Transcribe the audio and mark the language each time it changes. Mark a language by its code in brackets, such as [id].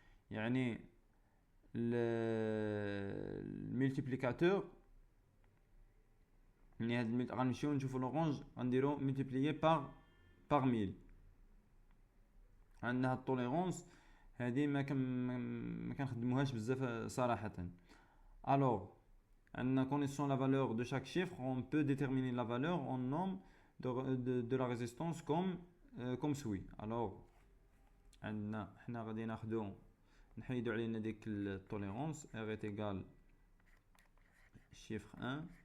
[ar] يعني الملتيبليكاتور، يعني هاد غنمشيو نشوفوا لورانج غنديرو ملتيبليي بار 1000. عندنا هاد التوليرونس هادي ما كنخدموهاش بزاف صراحه. [fr] Alors, en connaissant la valeur de chaque chiffre, on peut déterminer la valeur en nombre de la résistance comme suit. [ar] Alors, حنا غادي نحيدو علينا ديك التوليرونس. [fr] R est égal chiffre 1